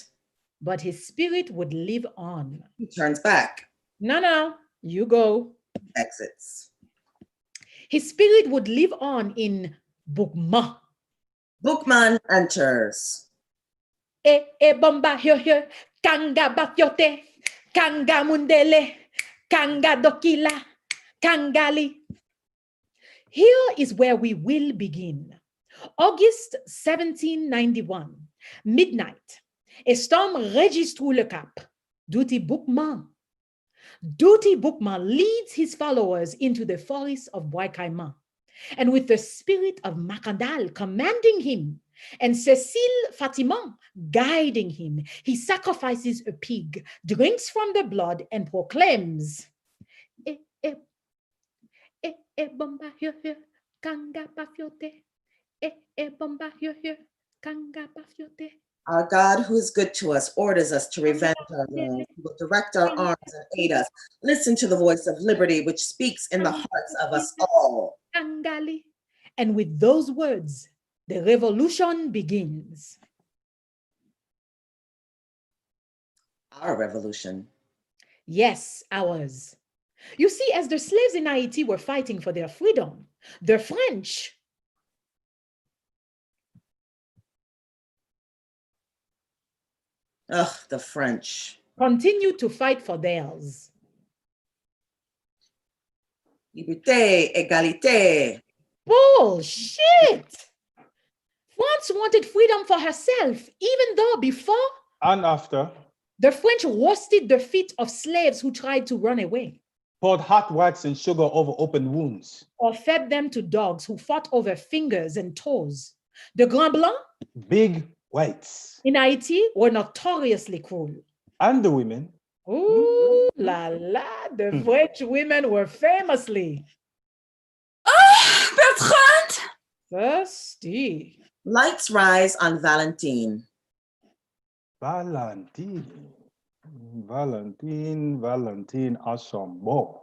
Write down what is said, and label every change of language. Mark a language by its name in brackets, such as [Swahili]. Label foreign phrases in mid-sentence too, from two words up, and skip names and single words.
[English] But his spirit would live on. He turns back. No, you go. Exits. His spirit would live on in Boukma. Boukman enters. [Kongo] Bomba here, kanga bafyote, kanga mundele, kanga dokila, kangali. [English] Here is where we will begin. August 1791, midnight. A storm ragis through le Cap. Duty Boukman leads his followers into the forest of Bois Caïman, and with the spirit of Macadal commanding him, and Cécile Fatiman guiding him, he sacrifices a pig, drinks from the blood, and proclaims, [Kongo] bomba here, kanga bafyote, bomba here, kanga bafyote. [English] Our God, who is good to us, orders us to revenge our wrongs. He will direct our arms and aid us. Listen to the voice of liberty, which speaks in the hearts of us all. And with those words, the revolution begins. Our revolution. Yes, ours. You see, as the slaves in Haiti were fighting for their freedom, the French the French continued to fight for theirs. [French] Liberté, égalité. [English] Bullshit! France wanted freedom for herself, even though before And after, the French roasted the feet of slaves who tried to run away, poured hot wax and sugar over open wounds, or fed them to dogs who fought over fingers and toes. [French] The Grand Blancs [English] big whites, in Haiti were notoriously cruel. and the women. [French] Ooh la la, [English] the French women were famously Bertrand! thirsty. Lights rise on Valentine. Valentine Archambault.